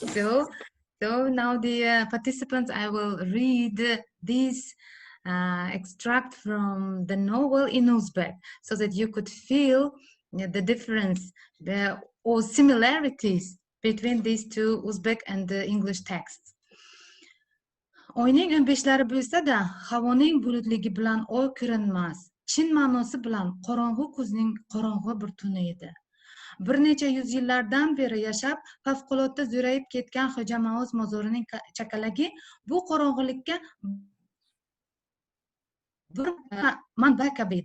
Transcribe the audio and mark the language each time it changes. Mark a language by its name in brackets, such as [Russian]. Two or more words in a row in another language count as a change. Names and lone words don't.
[English] So now the participants, I will read this extract from the novel in Uzbek so that you could feel the difference or similarities between these two Uzbek and the English texts. [Uzbek] Oyning 15-lari bo'lsa-da, havoning bulutligi bilan oy ko'rinmas. chin ma'nosi bilan qorong'u kuzning qorong'u bir tuni edi. Bir necha yuz yillardan beri yashab, favqulodda zo'rayib ketgan Hodja Maoz mozorining chakalagi bu qorong'ulikka bir manba kabi edi.